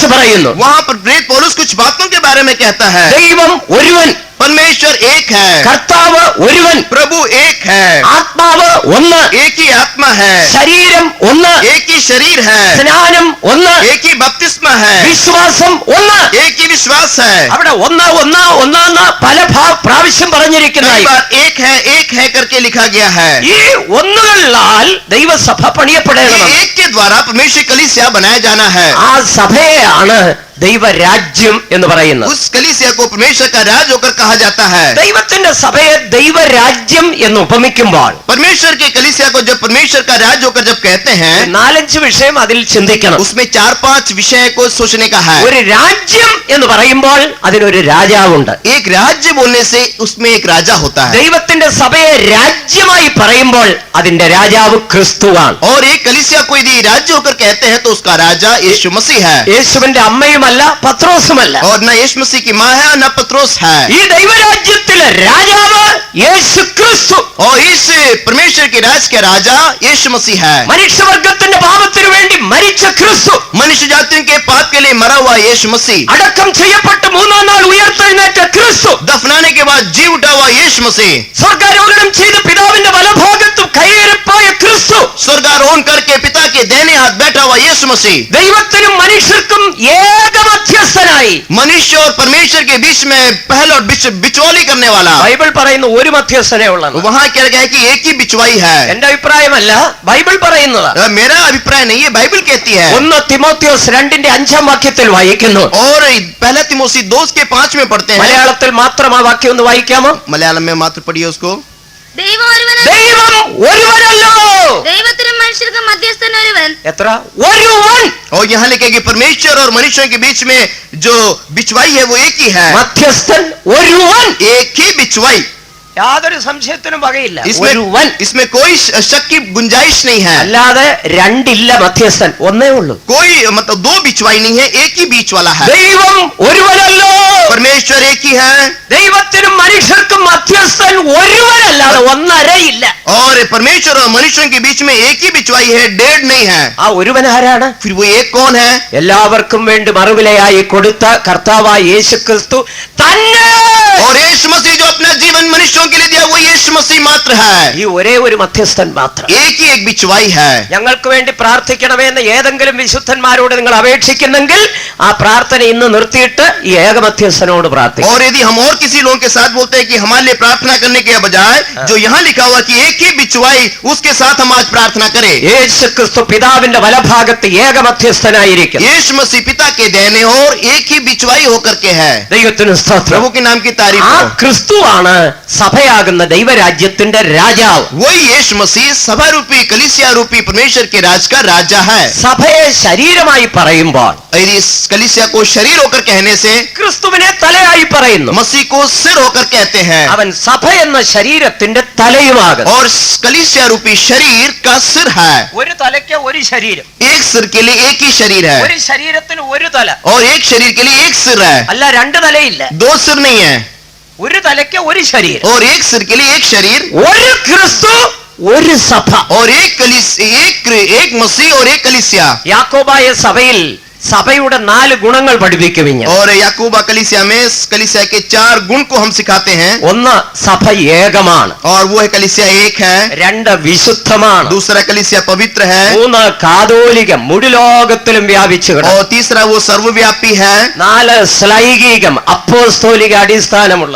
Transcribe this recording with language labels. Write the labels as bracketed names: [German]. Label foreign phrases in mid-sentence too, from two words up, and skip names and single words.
[Hindi] वहाँ पर प्रेरित पौलुस कुछ बातों के बारे में कहता है. [Malayalam] ദൈവം ഒരുവൻ, [Hindi] परमेश्वर एक है, [Malayalam] കർത്താവ് ഒരുവൻ, [Hindi] प्रभु एक है, [Malayalam] ആത്മാവ് ഒന്ന്, [Hindi] एक ही आत्मा है, [Malayalam] ശരീരം ഒന്ന്, [Hindi] एक ही शरीर है, [Malayalam] സ്നാനം ഒന്ന്, [Hindi] एक ही बपतिस्मा है, [Malayalam] വിശ്വാസം ഒന്ന്. [Hindi] एक ही विश्वास है। [Malayalam] അവിടെ ഒന്ന് ഒന്ന് ഒന്നാന്ന് പല പ്രാവശ്യം പറഞ്ഞിരിക്കുന്നതായി. [Hindi] कई बार एक है करके लिखा गया है। [Malayalam] ഈ ഒന്നുകളിലാൽ ദൈവസഭ പണിയപ്പെടണം. [Hindi] ये एक के द्वारा परमेश्वर कलीसिया बनाया जाना है। [Malayalam] ആ സഭയെയാണ് ദൈവരാജ്യം എന്ന് പറയുന്നത്. [Hindi] उस कलीसिया को परमेश्वर का राज होकर कहा जाता है। [Malayalam] ദൈവത്തിന്റെ സഭയെ ദൈവരാജ്യം എന്ന് ഉപമിക്കുമ്പോൾ [Hindi] परमेश्वर के कलीसिया को जब परमेश्वर का राज होकर जब कहते हैं, [Malayalam] 4-5 വിഷയം അതിൽ ചിന്തിക്കണം. [Hindi] उसमें 4-5 विषय को सोचने का है। [Malayalam] ഒരു രാജ്യം എന്ന് പറയുമ്പോൾ അതിനൊരു രാജാവുണ്ട്. [Hindi] एक राज्य बोलने से उसमें एक राजा होता है, [Malayalam] ദൈവത്തിന്റെ സഭയെ രാജ്യമായി പറയുമ്പോൾ അതിന്റെ രാജാവ് ക്രിസ്തുവാണ്. [Hindi] और एक कलीसिया को यदि राज्य होकर कहते हैं तो उसका राजा यीशु मसीह है, [Malayalam] യേശുവിന്റെ അമ്മയുമല്ല പത്രോസുമല്ല. [Hindi] और न यीशु मसीह की माँ है और न पत्रोस है। [Malayalam] ഈ ദൈവരാജ്യത്തിലെ രാജാവ് യേശു ക്രിസ്തു. [Hindi] और इस परमेश्वर के राज के राजा यीशु मसीह है। [Malayalam] മനുഷ്യവർഗത്തിന്റെ പാപത്തിനു വേണ്ടി മരിച്ച ക്രിസ്തു, [Hindi] मनुष्य जातियों के पाप के लिए मरा हुआ यीशु मसीह, [Malayalam] അടക്കം ചെയ്യപ്പെട്ട് 3-ാം നാൾ ഉയർത്തെഴുന്നേറ്റ ക്രിസ്തു, [Hindi] दफनाने के बाद जी उठा हुआ यीशु मसीह, [Malayalam] സ്വർഗാരോഹണം ചെയ്ത് പിതാവിന്റെ വലഭാഗത്തും കൈയേറിപ്പോയ ക്രിസ്തു, [Hindi] स्वर्गारोहण करके पिता के दाहिने हाथ बैठा हुआ यीशु मसीह, [Malayalam] ദൈവത്തിനും മനുഷ്യർക്കും ഏക മധ്യസ്ഥനായി. [Hindi] मनुष्य और परमेश्वर के बीच में पहल और बिचौली करने वाला। [Malayalam] ബൈബിൾ പറയുന്ന ഒരു മധ്യസ്ഥനേ ഉള്ളൂ. [Hindi] वहाँ क्या गया है कि एक ही बिचवाई है। [Malayalam] എന്റെ അഭിപ്രായമല്ല, ബൈബിൾ പറയുന്നതാ. [Hindi] मेरा अभिप्राय नहीं है, बाइबल कहती है। [Malayalam] 1 തിമോത്തിയോസ് 2-ന്റെ 5-ാം വാക്യത്തിൽ വായിക്കുന്നു. [Hindi] और पहला तिमोथी 2:5 में पढ़ते हैं। [Malayalam] മലയാളത്തിൽ മാത്രം ആ വാക്യം ഒന്ന് വായിക്കാമോ? [Hindi] मलयालम में मात्र पढ़िए उसको। [Malayalam] ദൈവം ഒരുവനല്ലോ, ദൈവം ഒരുവനല്ലോ. ദൈവത്തിനും മനുഷ്യർക്കും മധ്യസ്ഥൻ ഒരുവൻ. എത്ര? ഒരുവൻ. [Hindi] और यहाँ लिखे कि परमेश्वर और मनुष्यों के बीच में जो बिचवाई है वो एक ही है, [Malayalam] മധ്യസ്ഥൻ ഒരുവൻ. [Hindi] एक ही बिचवाई। [Malayalam] യാതൊരു സംശയത്തിനും വകയില്ല. [Hindi] इसमें [Malayalam] ഒരുവൻ. [Hindi] इसमें कोई शक की गुंजाइश नहीं है। [Malayalam] അല്ലാതെ രണ്ടില്ല മധ്യസ്ഥൻ, ഒന്നേ ഉള്ളൂ. [Hindi] कोई मतलब दो बिचवाई नहीं है, एक ही बीच वाला है। [Malayalam] ദൈവം ഒരുവനല്ലോ. [Hindi] परमेश्वर एक ही है, [Malayalam] ദൈവത്തിനും മനുഷ്യർക്കും മധ്യസ്ഥൻ ഒരുവനല്ലാതെ ഒന്നരയില്ല. [Hindi] और परमेश्वर और मनुष्यों के बीच में एक ही बिचवाई है, डेढ़ नहीं है। [Malayalam] ആ ഒരുവൻ ആരാണ്? [Hindi] फिर वो एक कौन है? [Malayalam] എല്ലാവർക്കും വേണ്ടി മറുവിലയായി കൊടുത്ത കർത്താവായ യേശുക്രിസ്തു തന്നെ. [Hindi] और यीशु मसीह जो अपना जीवन मनुष्यों के लिए दिया वो यीशु मसीह मात्र है। [Malayalam] ഈ ഒരേ ഒരു മധ്യസ്ഥൻ മാത്രം. [Hindi] एक ही एक बिचवाई है। [Malayalam] ഞങ്ങൾക്ക് വേണ്ടി പ്രാർത്ഥിക്കണമെന്ന് ഏതെങ്കിലും വിശുദ്ധന്മാരോട് നിങ്ങൾ അപേക്ഷിക്കുന്നെങ്കിൽ ആ പ്രാർത്ഥന ഇന്ന് നിർത്തിയിട്ട് ഈ ഏകമധ്യസ്ഥനോട് പ്രാർത്ഥിക്കും. [Hindi] और यदि हम और किसी लोगों के साथ बोलते हैं कि हमारे लिए प्रार्थना करने के बजाय जो यहाँ लिखा हुआ कि एक ही बिचवाई, उसके साथ हम आज प्रार्थना करें। [Malayalam] യേശുക്രിസ്തു പിതാവിന്റെ വലഭാഗത്ത് ഏകമധ്യസ്ഥനായിരിക്കും. [Hindi] यीशु मसीह पिता के देने और एक ही बिचवाई होकर के है। [Malayalam] ദൈവത്തിന് സ്തോത്രം. [Hindi] प्रभु के नाम की तारीफ [Malayalam] ആ [Hindi] हो। [Malayalam] ക്രിസ്തുവാണ് സഭയാകുന്ന ദൈവരാജ്യത്തിന്റെ രാജാവ്. [Hindi] वही यीशु मसीह सभा रूपी कलीसिया रूपी परमेश्वर के राज का राजा है। [Malayalam] സഭയെ ശരീരമായി പറയുമ്പോൾ [Hindi] यदि इस कलीसिया को शरीर होकर कहने से [Malayalam] ക്രിസ്തുവിനെ തലയായി പറയുന്നു. [Hindi] मसीह को सिर होकर कहते हैं, [Malayalam] അവൻ സഭ എന്ന ശരീരത്തിന്റെ തലയുമാകും. [Hindi] और कलीसिया रूपी शरीर का सिर है। [Malayalam] ഒരു തലയ്ക്ക് ഒരു ശരീരം, [Hindi] एक सिर के लिए एक ही शरीर है, [Malayalam] ഒരു ശരീരത്തിന് ഒരു തല. [Hindi] और एक शरीर के लिए एक सिर है। [Malayalam] അല്ല, രണ്ട് തലയില്ല. [Hindi] दो सिर नहीं है, [Malayalam] ഒരു തലയ്ക്ക് ഒരു ശരീരം. [Hindi] और एक सिर के लिए एक शरीर, [Malayalam] ഒരു ക്രിസ്തു, ഒരു സഭ. [Hindi] और एक मसीह और एक कलीसिया। [Malayalam] യാക്കോബായ സഭയിൽ സഭയുടെ 4 ഗുണങ്ങൾ പഠിപ്പിക്കുവിഞ്ഞ. [Hindi] और याकूबा कलीसिया में कलीसिया के 4 गुण को हम सिखाते हैं। [Malayalam] ഒന്ന്, സഭ ഏകമാണ്. [Hindi] और वो है कलीसिया एक है। [Malayalam] 2, വിശുദ്ധമാണ്. [Hindi] दूसरा कलीसिया पवित्र है। [Malayalam] 3, കാതോലികം, മുഴുലോകത്തിലും വ്യാപിച്ചു കിടക്കും. [Hindi] और तीसरा वो सर्वव्यापी है। [Malayalam] 4, ശ്ലൈകികം, അപ്പോസ്തോലിക അടിസ്ഥാനമുള്ളത്.